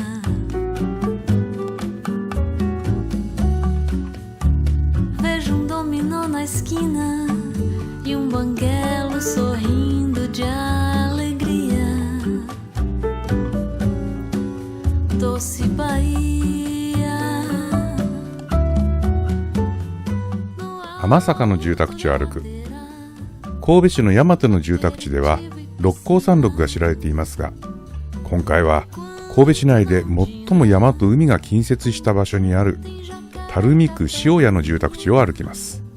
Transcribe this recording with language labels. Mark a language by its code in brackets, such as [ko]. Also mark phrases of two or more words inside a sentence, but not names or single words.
[pt] Vejo dominó na esquina e banguelo sorrindo de alegria. Doce Bahia. [ja] 浜坂の住宅地を歩く。神戸市の山手の住宅地では六甲山麓が知られていますが、今回は神戸市内で最も山と海が近接した場所にある垂水区塩谷の住宅地を歩きます。